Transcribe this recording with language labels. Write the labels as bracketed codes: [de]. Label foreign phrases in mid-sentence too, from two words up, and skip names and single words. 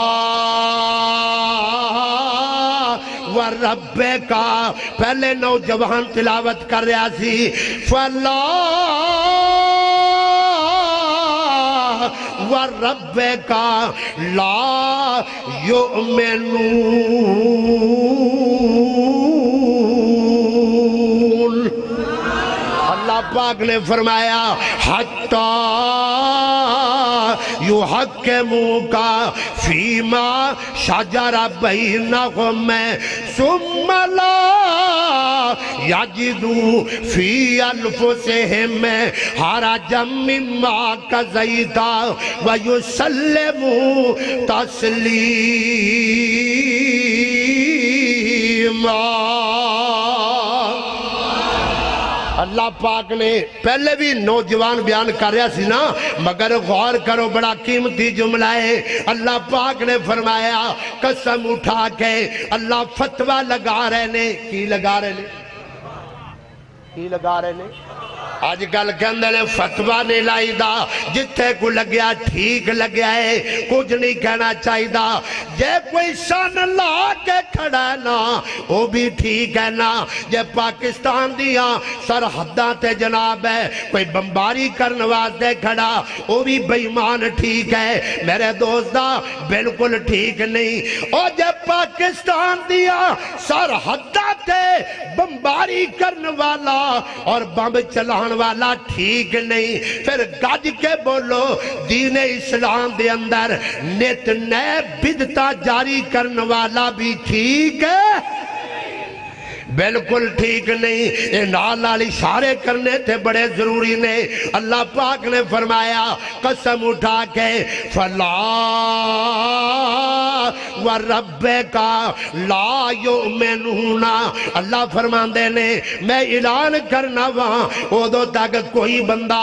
[pa] وربک پہلے نوجوان تلاوت کر رہا سی [ar] فلا وربک لا یؤمنون [pa] اللہ پاک نے فرمایا [ar] حتی یحکموک فیما شجر بینہم ثم لا یجدوا فی انفسہم حرجا مما قضیت ویسلموا تسلیما [pa] اللہ پاک نے پہلے بھی نوجوان بیان کر رہا سی نا مگر غور کرو بڑا قیمتی جملہ ہے اللہ پاک نے فرمایا قسم اٹھا کے اللہ فتوہ لگا رہے نے کی لگا رہے نے کی لگا رہے نے آج کل کے اندر فتوہ نہیں لائی دا جتھے کو لگیا ٹھیک لگیا ہے کچھ نہیں کہنا چاہی دا جے کوئی سن لا کے کھڑا ہے نا وہ بھی ٹھیک ہے نا جے پاکستان دیا سرحداں تے جناب ہے کوئی بمباری کرنواز دے کھڑا وہ بھی بیمان ٹھیک ہے میرے دوستا بالکل ٹھیک نہیں اور جے پاکستان دیا سرحداں تے بمباری کرنوالا اور بم چلان والا ٹھیک نہیں پھر گج کے بولو دین اسلام دے اندر نت نئے بدتا جاری کرنے والا بھی ٹھیک ہے بالکل ٹھیک نہیں یہ نال اشارے کرنے تھے بڑے ضروری نے اللہ پاک نے فرمایا قسم اٹھا کے [ar] فلا وربک لا یؤمنون [pa] اللہ فرماندے نے میں اعلان کرنا وہاں ادو تک کوئی بندہ